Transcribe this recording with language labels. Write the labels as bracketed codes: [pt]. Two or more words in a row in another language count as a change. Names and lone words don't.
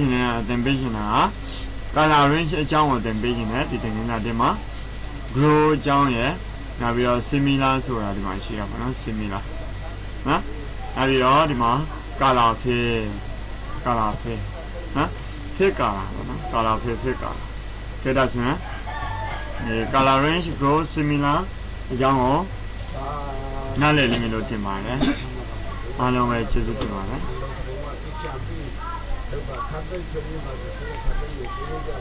[my] ခြင်းက [en] color range [my] အကြောင်းကိုသင်ပေးခြင်းနဲ့ဒီသင်ခန်းစာတင်မှာ grow အ ကြောင်းရယ်နောက်ပြီးတော့ similar ဆိုတာဒီမှာရှိရပါတော့ similar နော်နောက်ပြီးတော့ဒီမှာ [en] color fill [my] နော် [en] fill color [my] ပေါ့နော် [en] color fill [my] ကဲဒါဆိုရင် [en] color range grow similar [my] အကြောင်းကိုနားလည်လိမ့်မယ်လို့ထင်ပါတယ်အားလုံးပဲကျေးဇူးတင်ပါတယ်